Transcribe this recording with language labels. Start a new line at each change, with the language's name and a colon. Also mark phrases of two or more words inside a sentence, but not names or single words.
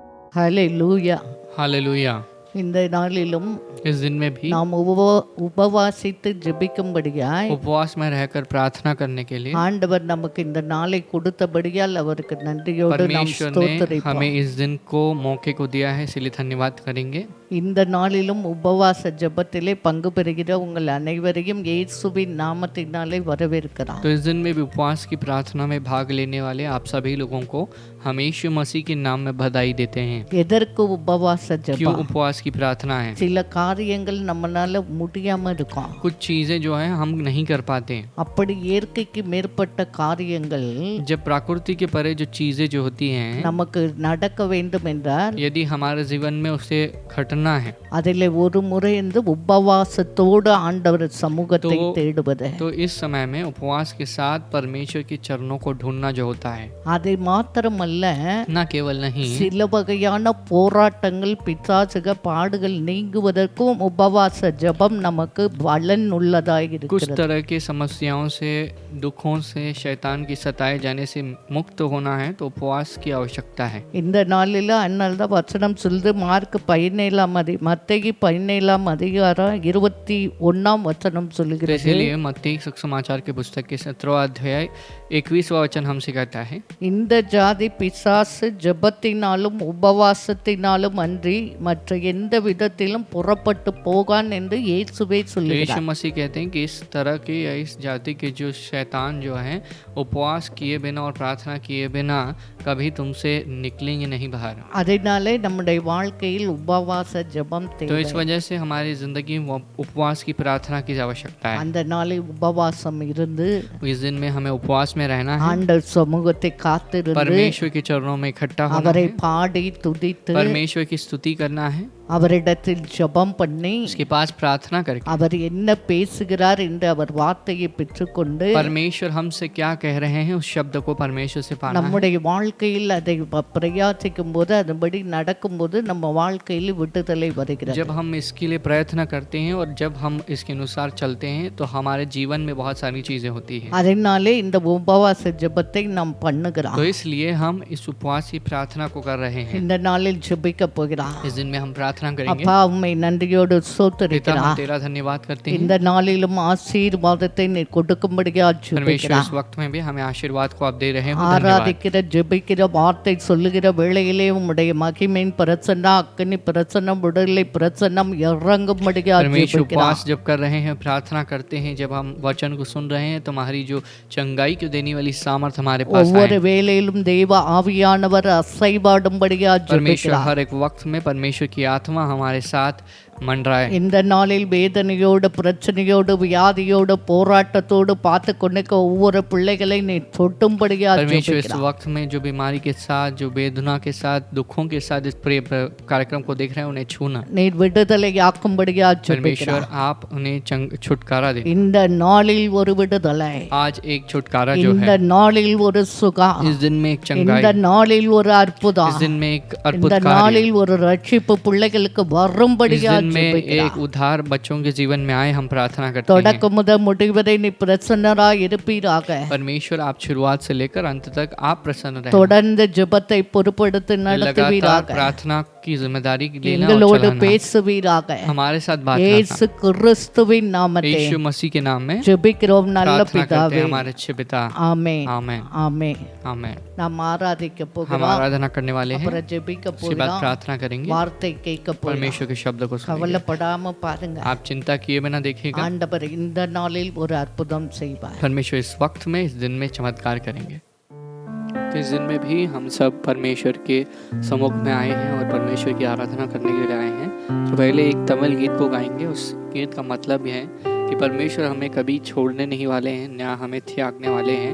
Tamil: ஹalleluya.
Hindi: हालेलुया।
Tamil: இந்த நாளிலும்
Hindi: इस दिन में भी
Tamil: நாம் உபவாசித்து ஜெபிக்கும்படியாய்
Hindi: उपवास में रहकर प्रार्थना करने के लिए
Tamil: ஆண்டவர் நமக்கு இந்த நாளை கொடுத்தபடியால் அவருக்கு நன்றியோடு நாம்
Hindi: परमेश्वर ने
Tamil: ஸ்தோத்திரிப்போம்.
Hindi: हमें इस दिन को मौके को दिया है, इसलिए धन्यवाद करेंगे।
Tamil: இந்த நாளிலும் உபவாச ஜெபத்திலே பங்கு பெறுகிற உங்கள் அனைவரையும் இயேசுவின் நாமத்தினாலே வரவேற்கிறார்.
Hindi: तो इस दिन में भी उपवास की प्रार्थना में भाग लेने वाले आप सभी लोगों को हम यीशु मसीह के नाम में बधाई देते हैं।
Tamil: எதற்கு உபவாச
Hindi: क्यों
Tamil: ஜெபம்?
Hindi: उपवास की प्रार्थना है?
Tamil: சில காரியங்கள் நம்மனால முடியாம இருக்கும்.
Hindi: कुछ चीजें जो है हम नहीं कर पाते हैं।
Tamil: அப்படி இயற்கைக்கு மேற்பட்ட காரியங்கள்
Hindi: जब प्रकृति के परे जो चीजें जो होती हैं,
Tamil: நமக்கு நடக்க வேண்டும் என்றால்
Hindi: यदि हमारे जीवन में उसे घटना है
Tamil: அதிலே ஒரு முறை இந்த உபவாசத்தோடு ஆண்டவர் சமூகத்தை தேடுவது.
Hindi: तो इस समय में उपवास के साथ परमेश्वर के चरणों को ढूंढना जो होता है,
Tamil: அதை மாத்திரமல்ல,
Hindi: न केवल नहीं,
Tamil: சில வகையான போராட்டங்கள் பிசாசுக பாடுகள் நீங்குவதற்கும் உபவாச ஜெபம் நமக்கு பலன் உள்ளதாக
Hindi: कुछ
Tamil: இருக்கிறது.
Hindi: तरह के समस्याओं से, दुखों से, शैतान की सताए जाने से मुक्त होना है तो उपवास की आवश्यकता है।
Tamil: இந்த நாளில் அதனால தான் வசனம் சொல்லுது, மார்க் 17 மத்தேயு 17 21 வசனம்
Hindi: तो
Tamil: சொல்லுகிறது,
Hindi: इसीलिए मत्ती समाचार के पुस्तक के 17वां अध्याय 21वां वचन हमसे कहता है,
Tamil: இந்த ஜாதி பிசாசு ஜெபத்தினாலும் உபவாசத்தினாலும் அன்றி மற்ற எந்த விதத்திலும் புறப்பட்டு போகான் என்று இயேசுவே
Hindi: तो यीशु
Tamil: சொல்லுகிறார்.
Hindi: मसीह कहते हैं कि इस तरह के या इस जाति के जो शैतान जो हैं, उपवास किए बिना और प्रार्थना किए बिना कभी तुमसे निकलेंगे नहीं बाहर।
Tamil: அதனாலே நம்முடைய வாழ்க்கையில் உபவாச ஜெபம்
Hindi: तो
Tamil: தேவை.
Hindi: इस वजह से हमारी जिंदगी में उपवास की प्रार्थना की आवश्यकता है।
Tamil: அந்த நாளில் உபவாசம் இருந்து
Hindi: इस दिन में हमें उपवास में रहना है,
Tamil: ஆண்டவர் சமூகத்தை காத்திருந்து
Hindi: परमेश्वर के चरणों में इकट्ठा होना
Tamil: அவரை
Hindi: है,
Tamil: பாடி துதித்து
Hindi: परमेश्वर की स्तुति करना है,
Tamil: அவரிடத்தில் ஜெபம் பண்ணி
Hindi: उसके पास प्रार्थना करके
Tamil: அவர் என்ன பேசுகிறார் என்று அவர் வார்த்தையை பெற்றுக்கொண்டு
Hindi: परमेश्वर हमसे क्या कह रहे हैं उस शब्द को परमेश्वर से पाना है।
Tamil: நம்முடைய வாழ்க்கையில் அதை பிரயாசிக்கும் போது அதுபடி நடக்கும்போது நம்ம வாழ்க்கையில் விடுதலை வருகிறது.
Hindi: जब हम इसके लिए प्रयत्न करते हैं और जब हम इसके अनुसार चलते हैं तो हमारे जीवन में बहुत सारी चीजें होती हैं।
Tamil: அதனாலே இந்த உபவாச ஜெபத்தை நாம் பண்ணுகிறோம்.
Hindi: तो इसलिए हम इस उपवास की प्रार्थना को कर रहे हैं।
Tamil: இந்த நாளில் ஜெபிக்க போகிறோம்.
Hindi: इस दिन में हम प्रार्थना करेंगे।
Tamil: அப்பா உம்மை நன்றியோடு
Hindi: पिता, हम
Tamil: ஸ்தோத்திரிக்கிறோம்.
Hindi: तेरा धन्यवाद करते हैं।
Tamil: இந்த நாளிலும் ஆசீர்வாதத்தை நீ கொடுக்கும்படியா
Hindi: परमेश्वर
Tamil: ஜெபிக்கிறோம்.
Hindi: इस वक्त में भी हमें आशीर्वाद को आप दे रहे हैं। धन्यवाद।
Tamil: ஆராதிக்கிற ஜெபிக்கிற வார்த்தை சொல்லுகிற வேளையிலே உம்முடைய மகிமையின் பிரசன்னம், அக்கினி பிரசன்னம், விடுதலை பிரசன்னம் இறங்கும்படியா
Hindi: परमेश्वर
Tamil: ஜெபிக்கிறோம்.
Hindi: उपवास जब कर रहे हैं, प्रार्थना करते हैं, जब हम वचन को सुन रहे हैं तो हमारी जो चंगाई को देने वाली सामर्थ हमारे पास
Tamil: ஒவ்வொரு
Hindi: आए।
Tamil: வேளையிலும் தெய்வ ஆவியானவர் அசைவாடும்படியா
Hindi: परमेश्वर
Tamil: ஜெபிக்கிறோம்.
Hindi: हर एक वक्त में परमेश्वर की आत्मा हमारे साथ मंडराए।
Tamil: இந்த நாளில் வேதனையோடு, பிரச்சனையோடு, வியாதியோடு, போராட்டத்தோடு பார்த்து கொண்டிருக்க ஒவ்வொரு பிள்ளைகளை நீ தொட்டும்படியா
Hindi: परमेश्वर इस
Tamil: ஜெபிக்கிறோம்.
Hindi: वक्त में जो बीमारी के साथ, जो वेदना के साथ, दुखों के साथ इस प्रिय कार्यक्रम को देख रहे हैं उन्हें छूना।
Tamil: நீர் விடுதலையாக்கும்படியா
Hindi: परमेश्वर
Tamil: ஜெபிக்கிறோம்.
Hindi: आप उन्हें छुटकारा दें।
Tamil: இந்த நாளில் ஒரு விடுதலை,
Hindi: आज एक छुटकारा जो
Tamil: இந்த
Hindi: है,
Tamil: நாளில் ஒரு சுகம்,
Hindi: इस दिन में एक
Tamil: இந்த
Hindi: चंगाई,
Tamil: நாளில் ஒரு அற்புதம்,
Hindi: इस दिन में एक अद्भुत
Tamil: இந்த
Hindi: कार्य,
Tamil: நாளில் ஒரு ரட்சிப்பு பிள்ளைகளுக்கு
Hindi: इस
Tamil: வரும்படியா
Hindi: दिन में
Tamil: ஜெபிக்கிறோம்.
Hindi: एक उद्धार बच्चों के जीवन में आए, हम प्रार्थना करते हैं।
Tamil: தொடக்க முதல் முடிவரை நீ பிரசன்னராய் இருப்பீராக.
Hindi: परमेश्वर आप शुरुआत से लेकर अंत तक आप प्रसन्न रहें।
Tamil: தொடர்ந்து ஜெபத்தை பொறுப்படுத்தி
Hindi: लगातार
Tamil: நடத்துவீராக.
Hindi: प्रार्थना की जिम्मेदारी लेना और
Tamil: எங்களோடு
Hindi: चलाना।
Tamil: பேசுவீராக.
Hindi: हमारे साथ बात
Tamil: இயேசு கிறிஸ்துவின்
Hindi: करना।
Tamil: நாமத்தில்
Hindi: यीशु मसीह के नाम में
Tamil: ஜெபிக்கிறோம் நல்ல
Hindi: प्रार्थना करते
Tamil: பிதாவே.
Hindi: हैं हमारे अच्छे पिता।
Tamil: ஆமென்.
Hindi: आमेन
Tamil: ஆமென்.
Hindi: आमेन।
Tamil: நாம் ஆராதிக்க
Hindi: हम
Tamil: போகிறோம்.
Hindi: आराधना करने वाले हैं,
Tamil: அப்புறம் ஜெபிக்க
Hindi: उसके बाद
Tamil: போகிறோம்.
Hindi: प्रार्थना करेंगे,
Tamil: வார்த்தை கேட்க போகிறோம்.
Hindi: परमेश्वर के शब्द को सुनेंगे।
Tamil: கவலைப்படாம பாருங்க.
Hindi: आप चिंता किए बिना देखिएगा,
Tamil: ஆண்டவர் இந்த நாளில் ஒரு அற்புதம் செய்வார்.
Hindi: परमेश्वर इस वक्त में, इस दिन में चमत्कार करेंगे। तो इस दिन में भी हम सब परमेश्वर के सम्मुख में आए हैं और परमेश्वर की आराधना करने के लिए आए हैं। तो पहले एक तमिल गीत को गाएंगे। उस गीत का मतलब यह है कि परमेश्वर हमें कभी छोड़ने नहीं वाले हैं, ना हमें त्यागने वाले हैं।